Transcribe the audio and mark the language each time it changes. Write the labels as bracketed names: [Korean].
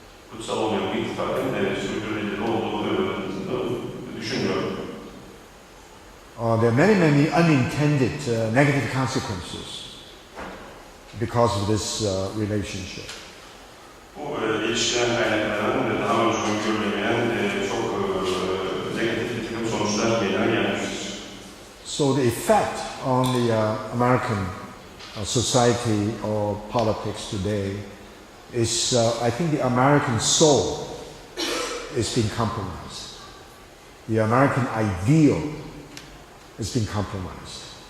[Turkish] Kutsal olmayan bu ittifakın sürdürülebilir olduğunu düşünmüyorum. [English] There are many unintended negative consequences because of this relationship. [Turkish] Bu ilişkiden kaynaklanan daha önce öngörülemeyen çok negatif bir takım sonuçlar meydana gelmiştir. [English] So the effect on the American society or politics today is, I think the American soul is being compromised. The American ideal has been compromised.